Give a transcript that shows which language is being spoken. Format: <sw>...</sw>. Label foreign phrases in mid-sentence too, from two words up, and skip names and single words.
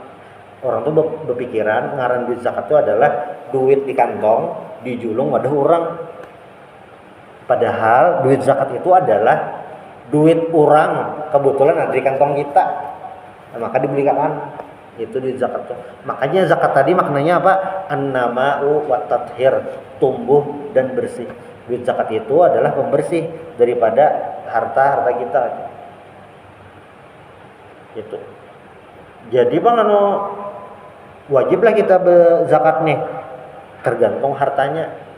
<bjn>Orang tuh berpikiran ngaran duit zakat itu adalah duit di kantong dijulung wadah orang.</bjn> <id>Padahal duit zakat itu adalah duit orang kebetulan ada di kantong kita. Nah, maka dibelikan itu duit zakat tuh. Makanya zakat tadi maknanya apa?</id> <ar>النماء والتطهير,</ar> <id>tumbuh dan bersih. Duit zakat itu adalah pembersih daripada harta kita. Gitu. Jadi Bang wajiblah kita berzakat nih. Tergantung hartanya.</id>